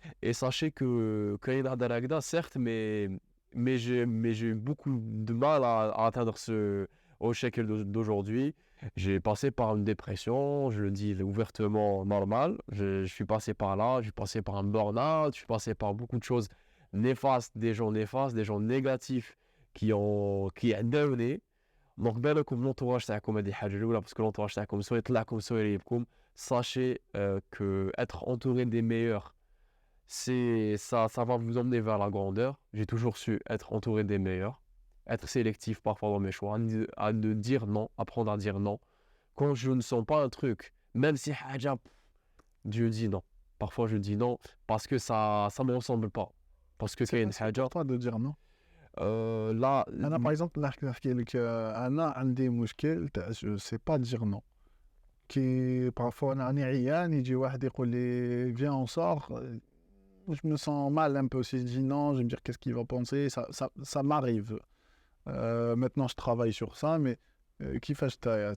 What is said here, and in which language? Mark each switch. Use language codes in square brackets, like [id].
[fr] Et sachez que Kaina Daragda, certes, mais j'ai eu beaucoup de mal à atteindre au shekel d'aujourd'hui. J'ai passé par une dépression, je le dis ouvertement normal. Je suis passé par là, je suis passé par un burn-out, je suis passé par beaucoup de choses néfastes, des gens négatifs qui a donné. Donc [ar] بالكم l'entourage تاعكم هذه حاجه الاولى [fr] parce que l'entourage [ar] تاعكم سواء يطلعكم سواء يريبكم. [fr] Sachez que être entouré des meilleurs, ça va vous emmener vers la grandeur. J'ai toujours su être entouré des meilleurs, être sélectif parfois dans mes choix, à ne dire non, apprendre à dire non quand je ne sens pas un truc, même si [ar] حاجه [fr] Dieu dit non. Parfois je dis non parce que ça me ressemble pas, parce que C'est [ar] كاين [fr] facile [ar] حاجه [fr] pour toi de dire non. là [ar] أنا [fr] par exemple [ar] نحكي لك أنا عندي مشكل تاع [fr] je sais pas dire non. [ar] كي [fr] parfois [ar] أنا راني عيان يجي واحد يقول لي [fr] viens on sort. Je me sens mal un peu si je dis non, je vais me dire qu'est-ce qu'il va penser, ça m'arrive. Maintenant je travaille sur ça, mais [ar] كيفاش نتايا